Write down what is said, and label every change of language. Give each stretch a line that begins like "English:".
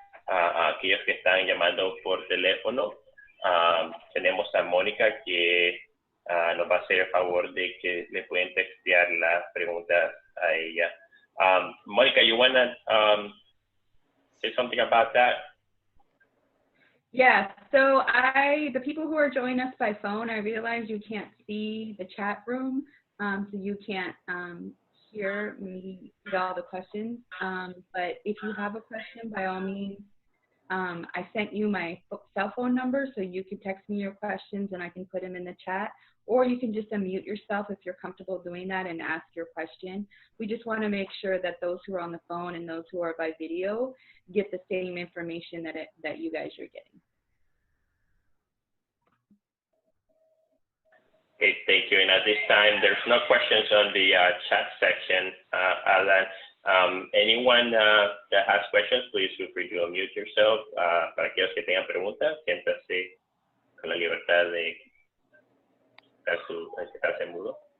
Spanish: A aquellos que están llamando por teléfono, tenemos a Mónica que nos va a hacer el favor de que le pueden textear las preguntas a ella.
English: Mónica, you want to say something about that? Yeah, so the people who are joining us by phone, I realize you can't see the chat room, so you can't hear me see all the questions. But if you have a question, by all means, I sent you my cell phone number, so you can text me your questions and I can put them in the chat. Or you can just unmute yourself if you're comfortable doing that and ask your question. We just want to make sure that those who are on the phone and those who are by video get the same information that you guys are getting. Okay, thank you. And at this time, there's no questions on the chat section, Alan. Anyone that has questions, please feel free to unmute yourself.
Spanish: Para aquellos que tengan preguntas, siéntanse con la libertad de quedarse mudo.